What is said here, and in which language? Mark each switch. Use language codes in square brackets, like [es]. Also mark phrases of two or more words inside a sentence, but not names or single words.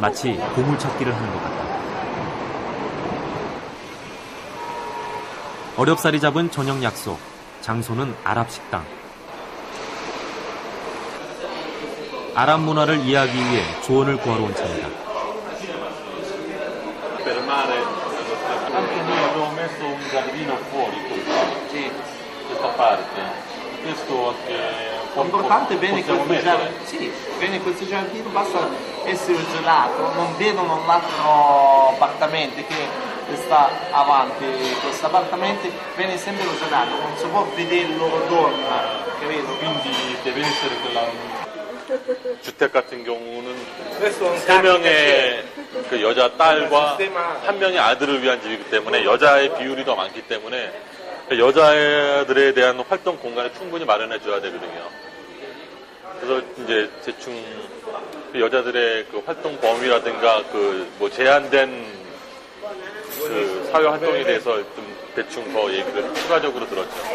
[ko] 마치 보물찾기를 하는 것 같다. 어렵사리 잡은 저녁 약속. 장소는 아랍 식당. 아랍 문화를 이해하기 위해 조언을 구하러 온 차입니다. [it] L'importante è bene questo giardino basta essere gelato, non vedono un altro appartamento che sta avanti, questo appartamento viene sempre gelato, non si può vedere loro donna, capito? Quindi deve essere quella. [ko] 주택 같은 경우는 3명의 그 여자 딸과 1명의 아들을 위한 집이기 때문에 여자의 비율이 더 많기 때문에 여자들에 대한 활동 공간을 충분히 마련해 줘야 되거든요. 그래서 이제 대충 그 여자들의 그 활동 범위라든가 그 뭐 제한된 그 사회 활동에 대해서 좀 대충 더 얘기를 추가적으로 들었죠.